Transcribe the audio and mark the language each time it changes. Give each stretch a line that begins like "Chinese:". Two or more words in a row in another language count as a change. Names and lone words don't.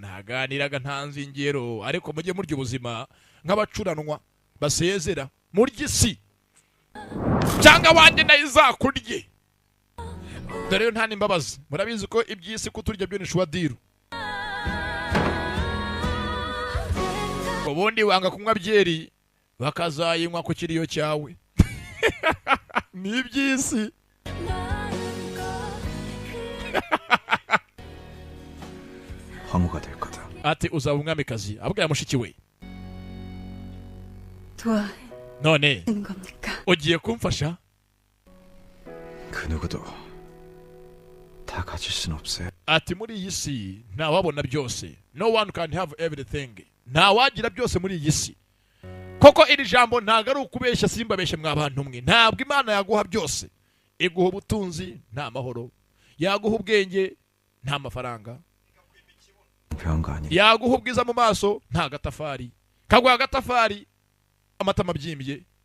Kinyarwanda: ntaganiraga ntanze ingero ariko mujye murya ubuzima nk'abacuranwa basezera murya isi cyangwa wanjye nayo izakurye dore yo nta n'imbabazi murabizi ko iby'isi kuturya byo ni shwadiru ubundi wanga kunywa byeri bakazayinywa ku kiriyo cyawe ni iby'isi
Korean: 황후가 될 거다.
Kinyarwanda: ati uzaba umwamikazi abwira mushiki we
Korean: 도와주는
Kinyarwanda: none ugiye kumfasha
Korean: 그 누구도 다 가질 순 없어요.
Kinyarwanda: ati muri iyi si ntawabona byose
English: no one can have everything
Kinyarwanda: ntawagira byose muri iyi si koko iri jambo ntago ari ukubeshya simbabeshye mw'abantu mwe ntabwo Imana yaguha byose iguha ubutunzi nta mahoro yaguha ubwenge nta mafaranga yaguha ubwiza mu maso nta gatafari kaguha agatafari amatama abyimbye